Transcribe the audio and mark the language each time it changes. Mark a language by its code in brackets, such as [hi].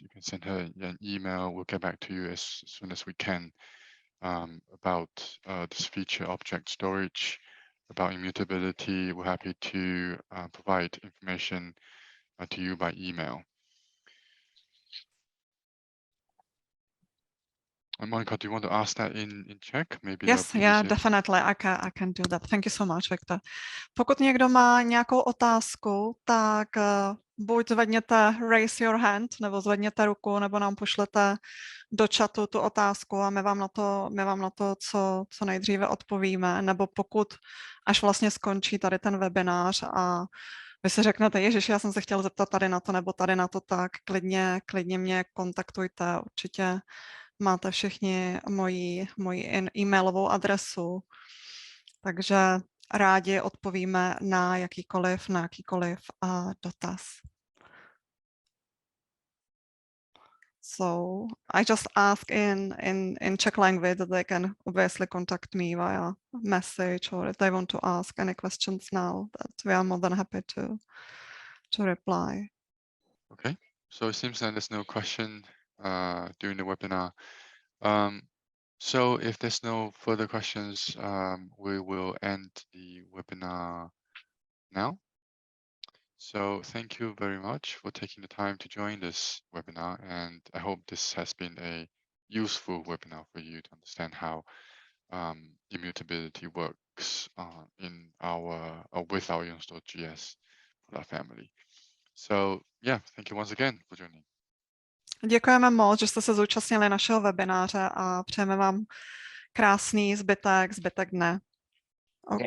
[en] You can send her an email. We'll get back to you as soon as we can about this feature, object storage, about immutability. We're happy to provide information to you by email. And Monica, do you want to ask that in Czech? Maybe Yes, yeah, definitely. I can do that. Thank you so much, Victor. [cs] Pokud někdo má nějakou otázku, tak buď zvedněte raise your hand, nebo zvedněte ruku, nebo nám pošlete do chatu tu otázku a my vám na to co nejdříve odpovíme, nebo pokud až vlastně skončí tady ten webinář a vy si řeknete, ježiš, já jsem se chtěl zeptat tady na to nebo tady na to, tak klidně mě kontaktujte, určitě máte všichni moji e-mailovou adresu, takže rádi odpovíme na jakýkoliv dotaz. [en] So I just ask in Czech language that they can obviously contact me via message, or if they want to ask any questions now, that we are more than happy to reply. Okay, so it seems that there's no question during the webinar. So if there's no further questions, we will end the webinar now. So thank you very much for taking the time to join this webinar, and I hope this has been a useful webinar for you to understand how immutability works with our Untitled.js family. So yeah, thank you once again for joining. [cs] Děkujeme moc, že jste se zúčastnili našeho webináře a přejeme vám krásný zbytek dne. Okay.